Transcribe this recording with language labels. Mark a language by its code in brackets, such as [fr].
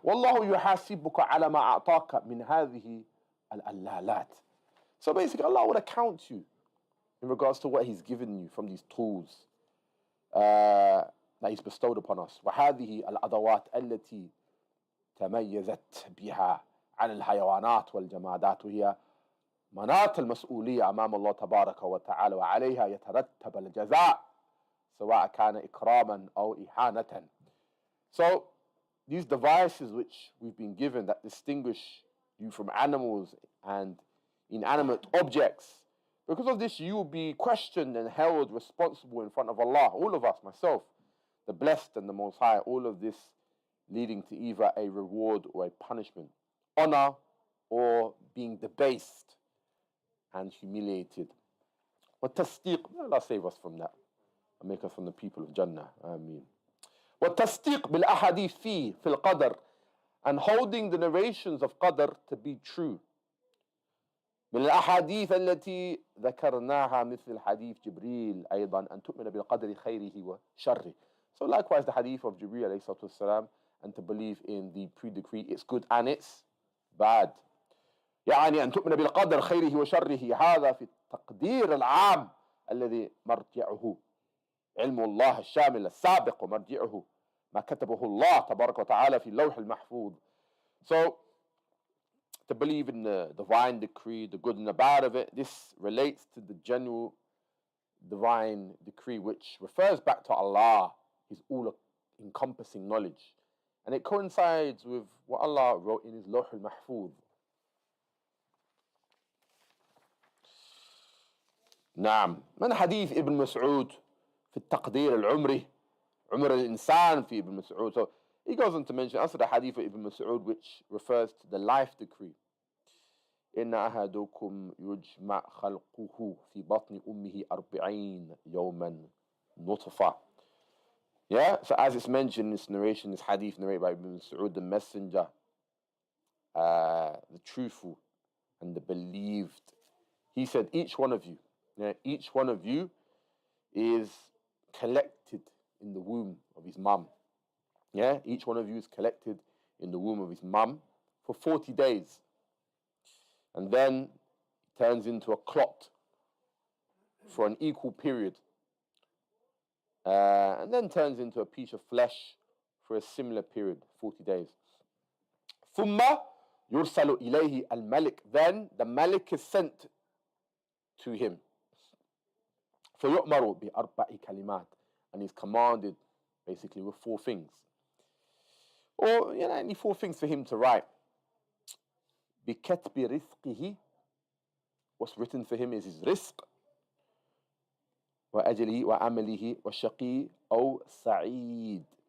[ar] والله يحاسبك على ما أعطاك من هذه الألالات. [en] So basically, Allah will account you in regards to what He's given you from these tools that He's bestowed upon us. [ar] وهذه الأدوات التي تميزت بها عن الحيوانات والجمادات, وهي مناط المسؤولية أمام الله تبارك وتعالى, وعليها يترتب الجزاء سواء كان إكراما أو إهانة. [en] So these devices which we've been given that distinguish you from animals and inanimate objects, because of this you will be questioned and held responsible in front of Allah. All of us, myself, the blessed and the Most High, all of this leading to either a reward or a punishment, honor or being debased and humiliated. وَالتَّصْدِيقُ, Allah save us from that and make us from the people of Jannah. Ameen. [ar] وَالتَّصْدِيقُ بِالْأَحَادِيثِ فِي الْقَدَرِ, [en] and holding the narrations of Qadr to be true. [ar] من الأحاديث التي ذكرناها مثل حديث جبريل أيضا أن تؤمن بالقدر خيره وشره. [en] So likewise the hadith of Jibreel [ar] عليه الصلاة والسلام, [en] and to believe in the pre-decree, it's good and it's bad. [ar] يعني أن تؤمن بالقدر خيره وشره, هذا في التقدير العام الذي مرجعه علم الله الشامل السابق, ومرجعه ما كتبه الله تبارك وتعالى في اللوح المحفوظ. [en] So to believe in the divine decree, the good and the bad of it, this relates to the general divine decree which refers back to Allah, His all-encompassing knowledge. And it coincides with what Allah wrote in His Lawh al-Mahfuz. [ar] نعم. من حديث ابن مسعود في التقدير العمري, عمر الإنسان في ابن مسعود. [en] So he goes on to mention also the hadith of Ibn Mas'ud which refers to the life decree. [ar] إن أحدكم يجمع خلقه في بطن أمه 40 يوما نطفة. [en] Yeah, so as it's mentioned in this narration, this hadith narrated by Ibn Mas'ud, the messenger, the truthful and the believed, he said, each one of you is collected in the womb of his mum. Yeah, each one of you is collected in the womb of his mum for 40 days. And then it turns into a clot for an equal period. And then turns into a piece of flesh for a similar period, 40 days. [ar] ثم يرسل إليه الملك. [en] Then the Malik is sent to him. [ar] فيؤمر بأربع كلمات. [en] And he's commanded basically with 4 things. Or, only 4 things for him to write. [ar] بكتب رزقه. [en] What's written for him is his rizq. [ar] وأجله وعمله والشقي أو سعيد.